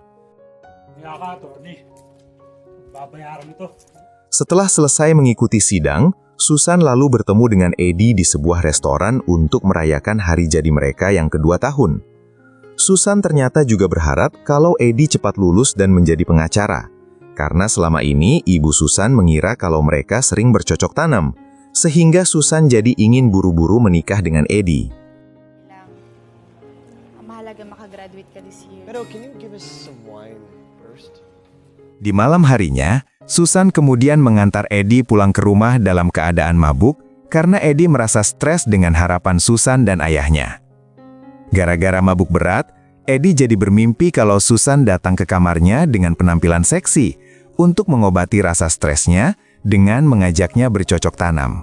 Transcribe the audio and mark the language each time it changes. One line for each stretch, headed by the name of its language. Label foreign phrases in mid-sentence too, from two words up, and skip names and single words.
Indonesian: Setelah selesai mengikuti sidang, Susan lalu bertemu dengan Eddie di sebuah restoran untuk merayakan hari jadi mereka yang kedua tahun. Susan ternyata juga berharap kalau Eddie cepat lulus dan menjadi pengacara. Karena selama ini ibu Susan mengira kalau mereka sering bercocok tanam, sehingga Susan jadi ingin buru-buru menikah dengan Eddie.
Filipino: Ang mahalaga makagraduate ka
English: this year. Pero can you give us some wine first?
Indonesian: Di malam harinya, Susan kemudian mengantar Eddie pulang ke rumah dalam keadaan mabuk karena Eddie merasa stres dengan harapan Susan dan ayahnya. Gara-gara mabuk berat, Eddie jadi bermimpi kalau Susan datang ke kamarnya dengan penampilan seksi untuk mengobati rasa stresnya dengan mengajaknya bercocok tanam.